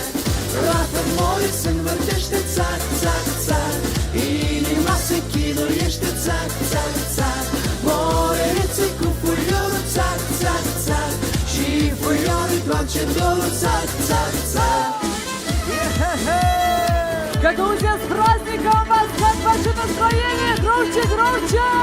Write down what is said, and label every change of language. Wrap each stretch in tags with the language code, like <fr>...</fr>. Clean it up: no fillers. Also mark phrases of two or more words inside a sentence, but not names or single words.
<ro>Roată mori se învârtește, țac, țac, țac. Inima se chinuiește, țac, țac, țac. Moreriță cu puiorul, țac, țac, țac. Și puiorul toarce dorul, țac, țac, țac.</ro> <ru>Гагаузия с праздником вас! Как ваше настроение? Громче, громче!</ru>